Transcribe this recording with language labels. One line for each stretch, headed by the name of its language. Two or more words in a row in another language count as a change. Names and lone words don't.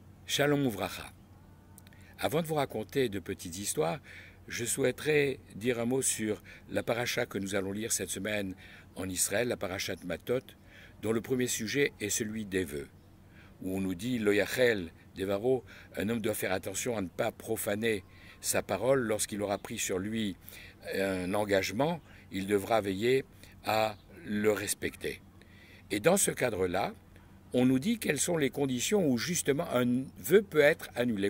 Hebrew: שלום וברכה.
French: Avant de vous raconter de petites histoires, je souhaiterais dire un mot sur la paracha que nous allons lire cette semaine en Israël, la paracha de Matot, dont le premier sujet est celui des vœux, où on nous dit
Hebrew: לא יחל דברו,
French: un homme doit faire attention à ne pas profaner sa parole lorsqu'il aura pris sur lui un engagement, il devra veiller à le respecter. Et dans ce cadre-là, on nous dit quelles sont les conditions où justement un vœu peut être annulé.